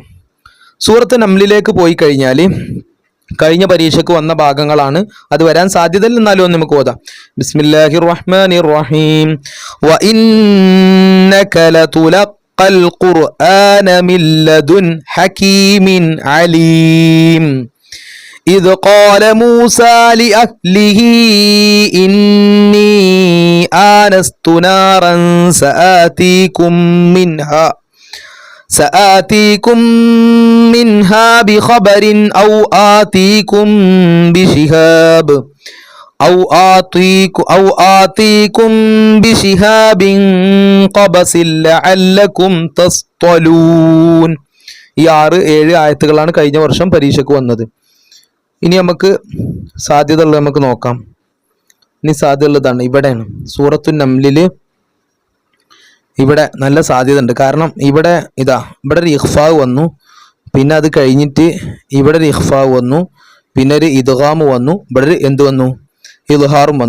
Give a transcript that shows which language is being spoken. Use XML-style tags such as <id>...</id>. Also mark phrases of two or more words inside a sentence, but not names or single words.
<ml>സൂറത്ത് നംലിലേക്ക് പോയി കഴിഞ്ഞാൽ കഴിഞ്ഞ പരീക്ഷയ്ക്ക് വന്ന ഭാഗങ്ങളാണ്, അത് വരാൻ സാധ്യതയില്ല. എന്നാലും ഒന്ന് നമുക്ക് ഓതാം.</ml> <ar>بسم الله الرحمن الرحيم. وإنك لتلقى القرآن من لدن حكيم عليم. إذ قال موسى لأهله إني آنست نارا سآتيكم منها بخبر أو آتيكم بشهاب قبس لعلكم تصطلون.</ar> <ml>ഈ 6-7 ആയത്തുകളാണ് കഴിഞ്ഞ വർഷം പരീക്ഷയ്ക്ക് വന്നത്. ഇനി നമുക്ക് സാധ്യത ഉള്ളത് നമുക്ക് നോക്കാം. ഇനി സാധ്യത ഉള്ളതാണ് ഇവിടെയാണ്. സൂറത്തു നംലിൽ ഇവിടെ നല്ല സാധ്യത ഉണ്ട്. കാരണം ഇവിടെ ഇവിടെ ഒരു ഇഖ്ഫാ വന്നു, പിന്നെ അത് കഴിഞ്ഞിട്ട് ഇവിടെ ഒരു ഇഖ്ഫാ വന്നു, പിന്നെ ഒരു ഇദ്ഗാം വന്നു, ഇവിടെ എന്ത് വന്നു, ഇൽഹാറും വന്നു.</ml>